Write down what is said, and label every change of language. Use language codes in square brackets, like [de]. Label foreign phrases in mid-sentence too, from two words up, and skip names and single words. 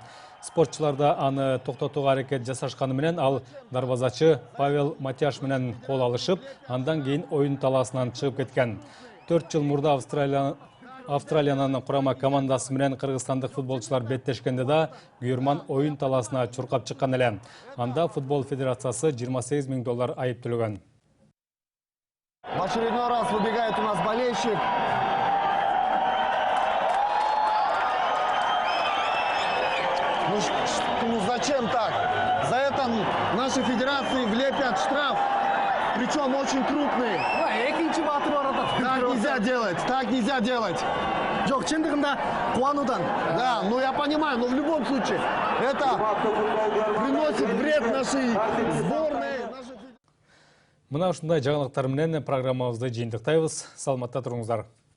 [ky] Спортчуларда аны токтотууга аракет жасашканы менен ал дарбазачы Павел Матяш менен кол алышып, андан кийин оюн талаасынан чыгып кеткен. 4 жыл мурда Австралиянын курама командасы менен кыргызстандык футболчулар беттешкенде да күйөрман оюн талаасына чуркап чыккан эле. Анда футбол федерациясы $28 000 айып төлөгөн. [ru] В очередной раз выбегает у нас болельщик. Ну зачем так? За это нашей федерации влепят штраф, причем очень крупный. Так нельзя делать, так нельзя делать. Да, ну я понимаю, но в любом случае это приносит вред нашей сборной. [ky] Мына ушундай жаңылыктар менен программабызды жыйынтыктайбыз. Саламатта туруңуздар.